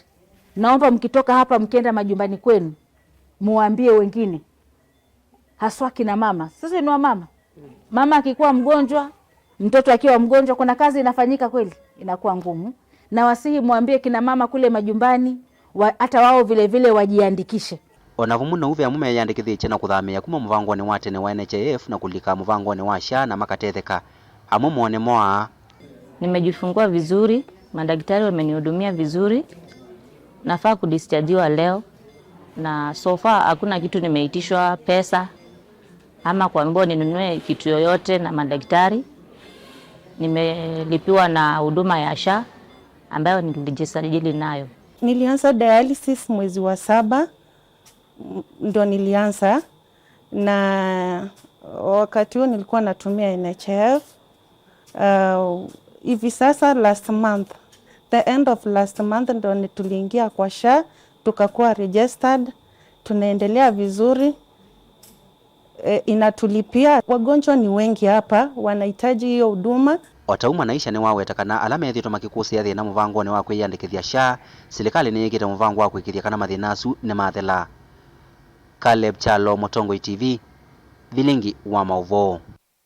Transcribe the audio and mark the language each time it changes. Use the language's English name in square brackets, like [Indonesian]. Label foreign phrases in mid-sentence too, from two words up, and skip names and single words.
[Swahili] Naomba mkitoka hapa mkienda majumbani kwenu muambie wengine, haswa kina mama. Sasa ni wa mama. Mama akikuwa mgonjwa, mtoto akiwa mgonjwa, kuna kazi inafanyika kweli, inakuwa ngumu. Na wasihi muambie kina mama kule majumbani, hata wao vile vile wajiandikishe. [Kamba] Onavumuno uve amume Meyiandikithitye na kuthamia kuma muvangoni wa tene wa NHIF na kulika muvangoni wa Sha na makatetheka. Amu muone moa. [Swahili] Nimejifungua vizuri, madaktari wamenihudumia vizuri. Nafaa kudischargiwa leo na [English] so far [Swahili] hakuna kitu nimeitishwa pesa ama kuambiwa ninunue kitu yoyote na madaktari. Nimelipiwa na huduma ya Sha ambayo nilijisajili nayo. Nilianza dialysis mwezi wa 7 ndo nilianza, na wakati huo nilikuwa natumia NHIF. Hivi sasa [English] last month, the end of last month [Swahili] ndo tuliingia kwa Sha, tukakuwa registered, tunaendelea vizuri. Inatulipia. Wagonjwa ni wengi hapa wanahitaji hiyo huduma. [Kamba] Otau Mwanaisha ni wawetakana ala methitwe makikusia thina muvangoni wa kwiyandikithia Sha. Silikali ni yikite muvango wa kwikithia kana mathinasu ni mathela. Kaleb Chalo Motongo TV Vilingi wa mauvo.